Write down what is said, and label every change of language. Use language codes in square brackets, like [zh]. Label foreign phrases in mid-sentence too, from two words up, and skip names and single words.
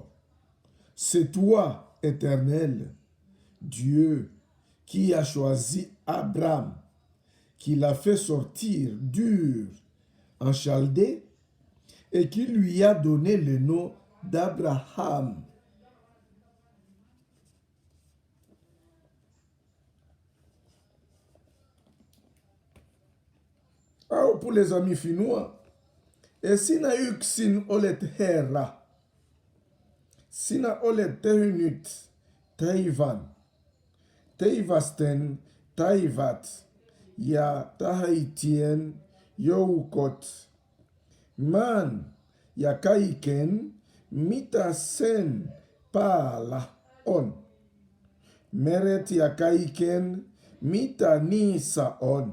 [fr] C'est toi, Éternel, Dieu, qui a choisi Abraham, qui l'a fait sortir d'Ur en Chaldée, et qui lui a donné le nom d'Abraham. Alors, pour les amis finnois, et [fi] sina yksin olet Herra, sina olet tehnyt taivan, taivasten taivat ja tahaitien joukot, maan ja kaiken, mitä sen päällä on, meret ja kaiken, mitä niissä on.